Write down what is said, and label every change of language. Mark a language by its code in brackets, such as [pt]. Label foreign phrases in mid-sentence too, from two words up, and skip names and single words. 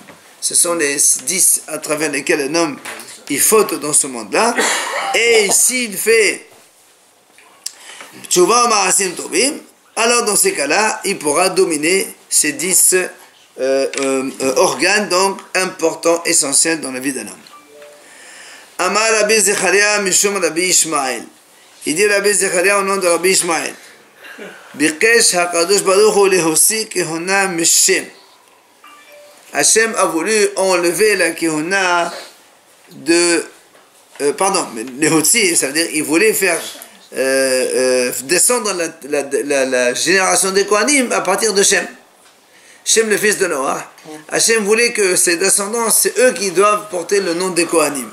[fr] Ce sont les 10 à travers lesquels un homme il faute dans ce monde-là, et s'il fait [he] תשובה מעשים טובים, [fr] alors dans ces cas-là, il pourra dominer ces 10 organes, donc importants, essentiels dans la vie d'un homme. [he] אמר רבי זכריה משום רבי ישמעאל. [fr] Il dit Rabbi Zecharia au nom de Rabbi Ishmael. [he] ביקש הקדוש ברוך הוא להוציא כהונה משם. [fr] Hachem a voulu enlever la kehuna de les Hotsi, ça veut dire il voulait faire descendre la génération des Kohanim à partir de Shem. Shem, le fils de Noah. Hachem voulait que ses descendants, c'est eux qui doivent porter le nom des Kohanim.